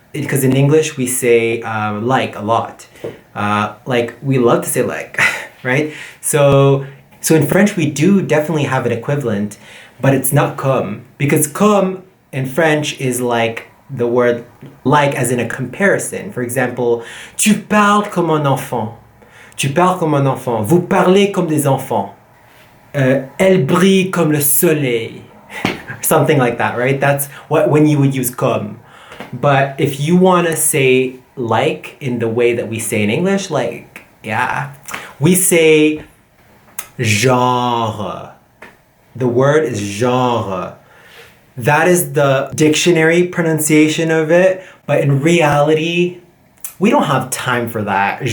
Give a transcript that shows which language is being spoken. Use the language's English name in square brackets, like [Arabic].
[English] Because in English we say like a lot. Like we love to say like, right? So in French we do definitely have an equivalent, but it's not comme, because comme in French is like the word like as in a comparison. [French] For example, tu parles comme un enfant. Tu parles comme un enfant. Vous parlez comme des enfants. Elle brille comme le soleil. [English] Something like that, right? That's when you would use comme. But if you want to say like in the way that we say in English, like, yeah, we say genre. The word is genre. That is the dictionary pronunciation of it, but in reality, we don't have time for that.